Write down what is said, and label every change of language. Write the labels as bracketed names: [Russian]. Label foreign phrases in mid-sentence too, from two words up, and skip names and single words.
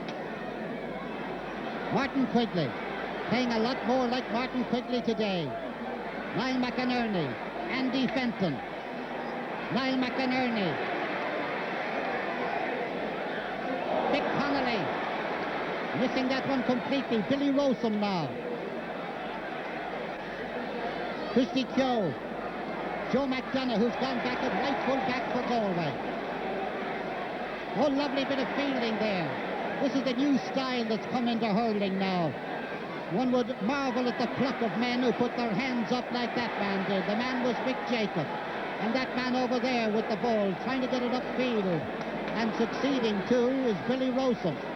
[English] Martin Quigley, playing a lot more like Martin Quigley today. Niall McInerney, Andy Fenton. Niall McInerney. Mick Connolly, missing that one completely. Billy Rowsome now. Christy Keogh. Joe McDonough, who's gone back at right full back for Galway. Oh, lovely bit of fielding there. This is the new style that's come into hurling now. One would marvel at the pluck of men who put their hands up like that man did. The man was Mick Jacob. And that man over there with the ball, trying to get it upfield and succeeding too, is Billy Rowsome.